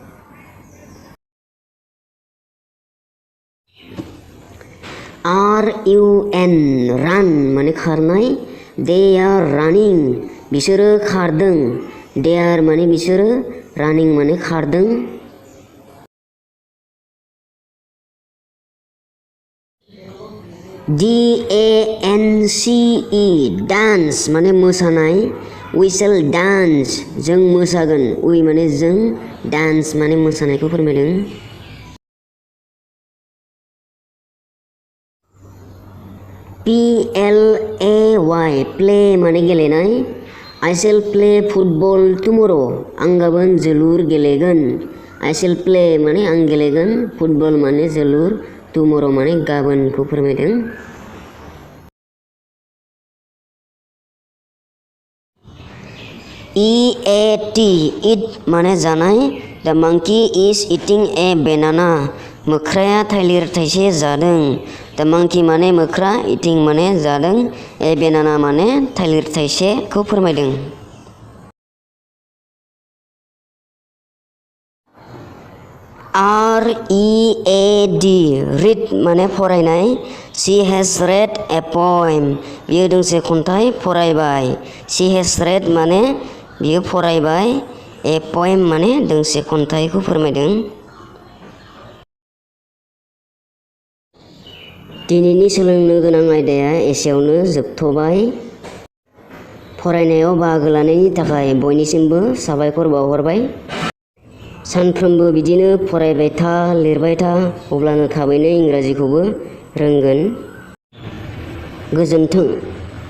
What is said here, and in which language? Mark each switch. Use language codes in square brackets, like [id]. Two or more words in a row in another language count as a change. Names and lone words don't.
[en] RUN run [brx] माने खारनाय [en] They are running [brx] बिसोरो खारदों [en] They are [brx] माने बिसोरो running माने खारदों [en] DANCE dance [brx] माने मोसानाय [en] We shall dance [brx] जों मोसागोन We माने जों dance माने मोसानायखौ फोरमायदों [en] PLAY play [brx] माने गेलेनाय [en] I shall play football tomorrow [brx] आं गाबोन जोलुर गेलेगोन [en] I shall play [brx] माने आं गेलेगोन football माने जोलुर tomorrow माने गाबोनखौ फोरमायदों [en] EAT eat [brx] माने जानाय [en] The monkey is eating a banana [brx] मोख्राया थालिर थाइसे जादों [en] The monkey [brx] माने मोख्रा eating माने जादों [en] a banana [brx] माने थालिर थाइसेखौ फोरमायदों [en] READ read [brx] माने फरायनाय [en] She has read a poem [brx] बियो दोंसे खन्थाइ फरायबाय [en] She has read [brx] माने बियो फरायबाय [en] A poem [brx] माने दोंसे खन्थाइखौ फोरमायदों दिनैनि सोलोंनो गोनां आयदाया एसेयावनो जोबथ'बाय फरायनायाव बाहागो लानायनि थाखाय बयनिसिमबो साबायखर बावहरबाय सानफ्रोमबो बिदिनो फरायबाय था लिरबाय था अब्लानो थाबैनो इंराजिखौबो रोंगोन गोजोन्थों